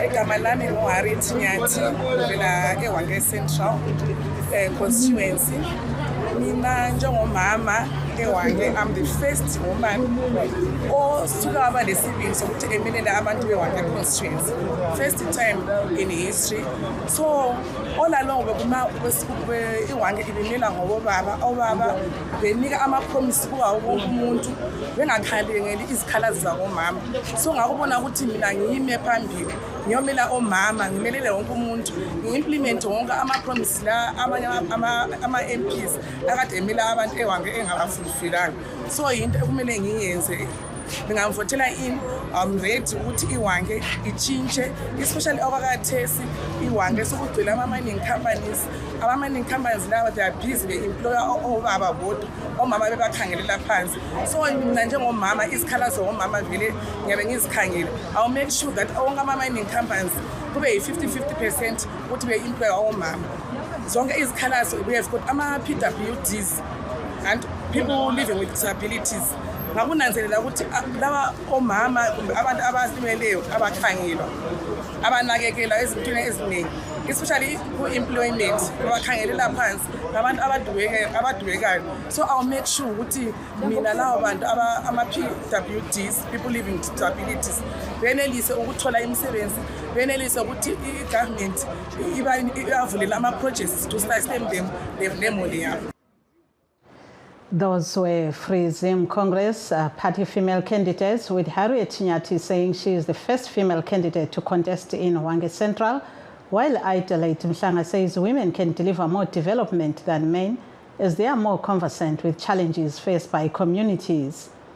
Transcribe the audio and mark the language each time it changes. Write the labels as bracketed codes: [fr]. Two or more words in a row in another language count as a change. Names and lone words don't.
[nd] Igama lami nguHarriet Nyathi ngivela eWange Central constituency. Mina njengomama eWange, [en] I'm the first woman [nd] osuka waba lesibindi sokuthi emelela abantu beWange constituency, [en] first time in history. [nd] So all along iWange ibimela obaba benika ama-promise kuwo wonke umuntu bengakhalengeli izikhalazo zakomama. So ngakubona ukuthi mina ngiyime phambili ngiyomela omama, ngimelele wonke umuntu, ngi-implement wonke ama-promise la ama-MPs akade emela abantu eWange engabafulfilanga. So into ekumele ngiyenze, ngingamvotela in, [en] I'm ready [nd] ukuthi iWange ichintshe, especially okwakathesi iWange sokugcwele ama- [en] mining companies. [nd] Ama- [en] mining companies [nd] lawa [en] they are busy [nd] be-employer obaba bodwa, omama bebakhangelela phansi. So mina njengomama izikhalazo omama vele ngiyabe ngizikhangele. [en] I'll make sure [nd] that onke ama- [en] mining companies [nd] kube yi-50-50% ukuthi be-employer omama. Zonke izikhalazo [en] we have got ama-PWDs and people living with disabilities. [nd] Ngakunanzelela ukuthi laba omama kumbe abantu abalimeleyo abakhangelwa abanakekela ezintweni eziningi, especially ku-employment babakhangelela phansi ngabantu abadubekayo. [en] So I'll make sure [nd] ukuthi mina lawo bantu ama-PWDs, [en] people living with disabilities, [nd] benelise ukuthola imisebenzi, benelise ukuthi i-government ibavulela ama-projects [en] to sustain them [nd] nemoli yabo. [en] Those were Free Zim Congress party female candidates, with Harriet Nyathi saying she is the first female candidate to contest in Hwange Central, while Adelaide Mhlanga says women can deliver more development than men as they are more conversant with challenges faced by communities.